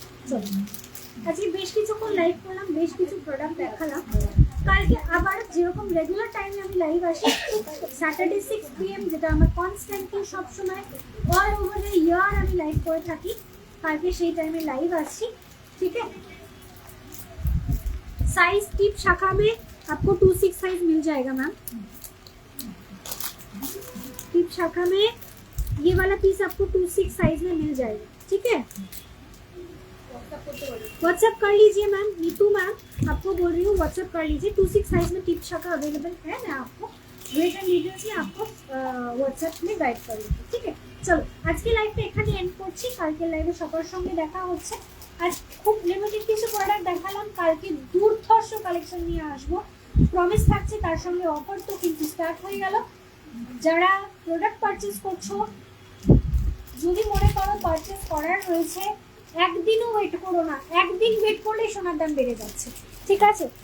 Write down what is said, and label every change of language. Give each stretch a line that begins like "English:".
Bangla: চলো আজকে বেশ কিছুক্ষণ লাইভ করলাম, বেশ কিছু প্রোডাক্ট দেখালাম। কালকে আবার যেরকম রেগুলার টাইমে আমি লাইভ আসি স্যাটারডে 6 PM, যেটা আমার কনস্ট্যান্টলি সবসময় অল ওভার দ্য ইয়ার আমি লাইভ করে থাকি, কালকে সেই টাইমে লাইভ আসছি,
Hindi: ठीक है। साइज टिप शाखा में आपको 26 साइज मिल जाएगा मैम। टिप शाखा में ये वाला पीस आपको 26 साइज में मिल जाएगा, ठीक है। व्हाट्सएप कर लीजिए मैम, नीतू मैम आपको बोल रही हूँ व्हाट्सएप कर लीजिए। 26 साइज में टिप शाखा अवेलेबल है, मैं आपको वेट एंड डिटेल्स में आपको व्हाट्सएप में गाइड कर दूँगी, ठीक है।
Bangla: চলো আজকে লাইভটা এখানে এন্ড করছি, কালকে লাইভে সবার সঙ্গে দেখা হচ্ছে। আজ খুব লিমিটেড কিছু প্রোডাক্ট দেখালাম, কালকে দুর্ধর্ষ কালেকশন নিয়ে আসবো, প্রমিস থাকছে। তার সঙ্গে অফার তো কিন্তু স্টার্ট হয়ে গেল। যারা প্রোডাক্ট পারচেস করছো, যদি মনে করো পারচেস করার রয়েছে, একদিনও ওয়েট করো না, একদিন ওয়েট করলেই সোনার দাম বেড়ে যাচ্ছে, ঠিক আছে।